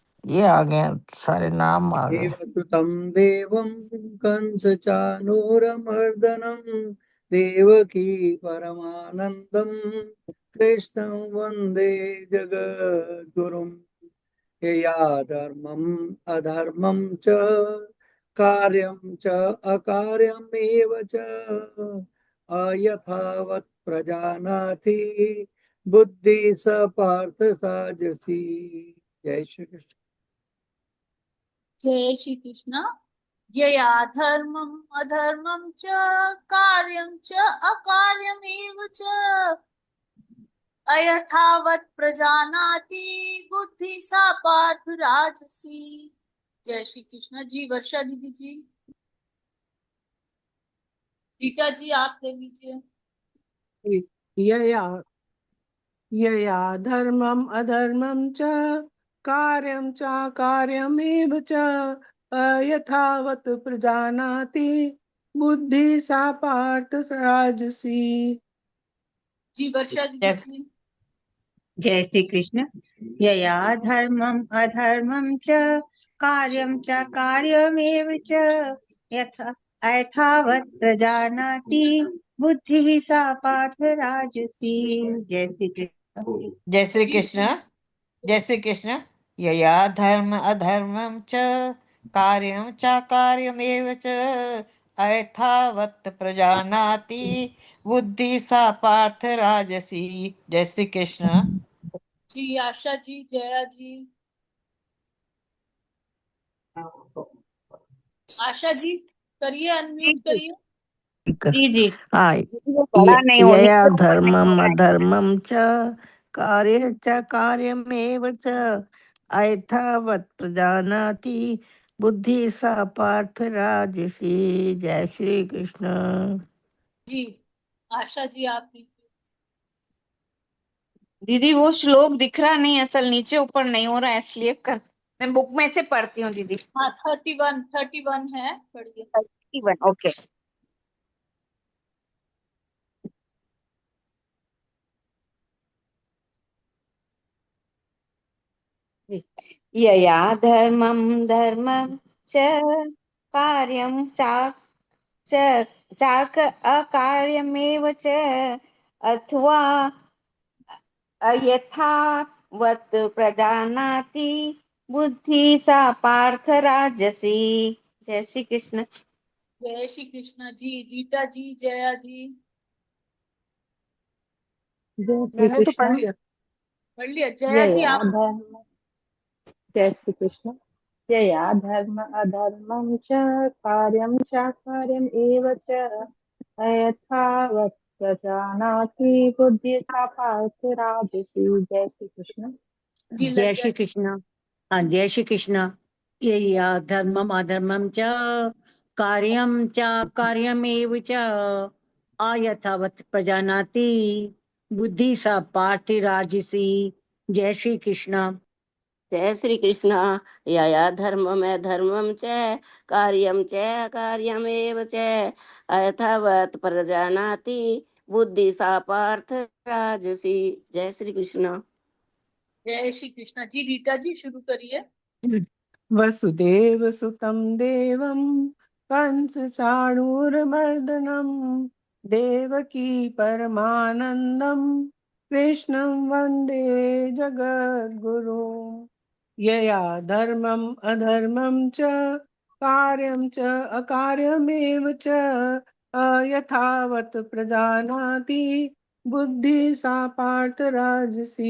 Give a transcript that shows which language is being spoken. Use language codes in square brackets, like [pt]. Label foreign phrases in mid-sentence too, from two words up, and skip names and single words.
[hi] ये आ गए, सारे नाम आ गए। [sa] देवसुतं देवं कंसचानूरमर्दनं देवकी परमानन्दं कृष्णं वन्दे जगद्गुरुं। यया धर्मम् अधर्मं च कार्यं च अकार्यमेव च अयथावत् प्रजानाति बुद्धि स पार्थ साजसी। [hi] जय श्री कृष्ण। जय श्री कृष्ण। [sa] यया धर्मम् अधर्मं च कार्यं च अकार्यमेव च अयथावत् प्रजानाति बुद्धि सा पार्थ राजसी। [hi] जय श्री कृष्ण जी। वर्षा दीदी जी। रीटा जी आप ले लीजिए। [sa] यया यया धर्मम् अधर्मं च कार्यं च कार्यमेव च अयथावत् प्रजानाति बुद्धि सा पार्थ राजसी। [hi] जी वर्षा दीदी जैस, जी। जय श्री कृष्ण। [sa] यया धर्मम् अधर्मं च कार्यं च कार्यमेव च यथा यथावत् प्रजानाति बुद्धिः सा पार्थ राजसी। [hi] जय श्री कृष्ण। जय श्री जी कृष्ण। जय श्री कृष्ण। [sa] यया धर्म अधर्मं च कार्यं च कार्यमेव च अयथावत् प्रजानाति बुद्धि सा पार्थ राजसी। [hi] जय श्री कृष्ण। जी आशा जी जया जी। आशा जी करिए, जी अनम्यूट जी करिए। जी जी। हाँ, वो बड़ा नहीं हो, [sa] यया [hi] नीचे ऊपर नहीं हो [sa] धर्मम [hi] रहा है। [sa] अधर्मम च कार्य च कार्यमेव च अयथावत् प्रजानाति बुद्धि सा पार्थ राजसी। [hi] जय श्री कृष्ण। जी आशा जी आप लीजिए। दीदी वो श्लोक दिख रहा नहीं, असल नीचे ऊपर नहीं हो रहा है, इसलिए कर मैं बुक में से पढ़ती हूँ दीदी। हाँ 31 है, पढ़िए। ओके। [sa] यया धर्मं धर्मं च कार्यं च चाक अकार्यमेव च अथवा अयथावत् प्रजानाति बुद्धि सा पार्थ राजसी। [hi] जय श्री कृष्ण। जय श्री कृष्ण जी। रीटा जी जया जी। जय श्री मैंने तो पढ़ कृष्ण। लिया। पढ़ लिया। जया जी [sa] यया [hi] आप। धर्म जय श्री कृष्ण। [sa] यया धर्म अधर्मं च कार्यं च कार्यम् एव च अयथावत् प्रजानाति बुद्धि सा पार्थ राजसी। [hi] जय श्री कृष्ण। जी जय लज्जा श्री जी। कृष्ण। हाँ, जय श्री कृष्ण। [sa] ये या धर्मम अधर्मम च कार्यम च कार्यमेव च अयथावत् प्रजानाति बुद्धि सा पार्थिराजिसी। [hi] जय श्री कृष्ण। जय श्री कृष्ण। यया धर्मम धर्मम च कार्यम च कार्यमेव च अयथावत् प्रजानाति बुद्धि सा पार्थ राजसी। जय श्री कृष्ण। जय श्री कृष्ण जी। रीटा जी शुरू करिए। [sa] वसुदेव सुतं देवं कंस चाणूरमर्दनं देवकी परमानंदं कृष्णं वंदे जगद्गुरु। यया धर्मम् अधर्मं च कार्यं च अकार्यमेव च अयथावत् प्रजानाति बुद्धि सा पार्थ राजसी।